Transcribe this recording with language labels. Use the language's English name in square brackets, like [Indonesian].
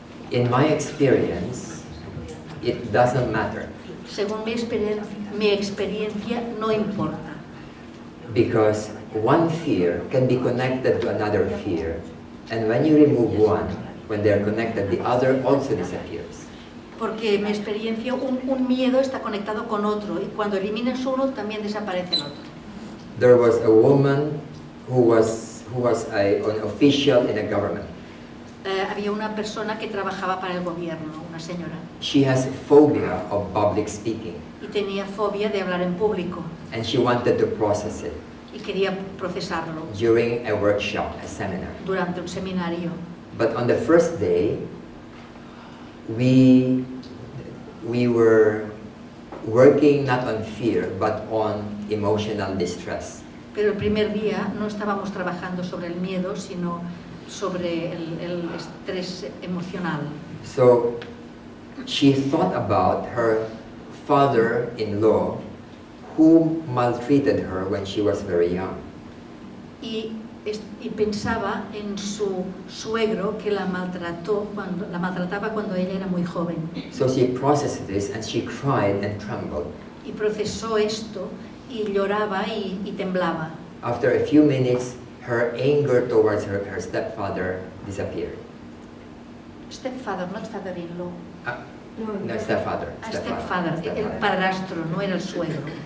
[English] In my experience, it doesn't matter. [Spanish] Según mi experiencia, no importa. [English] Because one fear can be connected to another fear. And when you remove one, when they are connected, the other also disappears. [Spanish] Porque en mi experiencia un miedo está conectado con otro y cuando eliminas uno también desaparece el otro. [English] There was a woman who was an official in a government. [Spanish] Había una persona que trabajaba para el gobierno, una señora. [English] She has phobia of public speaking. [Spanish] Y tenía fobia de hablar en público. [English] And she wanted to process it. [Spanish] Y quería procesarlo. [English] During a workshop, a seminar. [Spanish] Durante un seminario. [English] But on the first day, we were working not on fear, but on emotional distress. [Spanish] Pero el primer día no estábamos trabajando sobre el miedo, sino sobre el estrés emocional. [English] So she thought about her father-in-law who maltreated her when she was very young. [Spanish] Y pensaba en su suegro que la maltrataba cuando ella era muy joven. [English] So she processed this and she cried and trembled. [Spanish] Y procesó esto y lloraba y temblaba. [English] After a few minutes, her anger towards her stepfather disappeared. Stepfather, not father-in-law. No, stepfather. [Spanish] El padrastro, no era el suegro.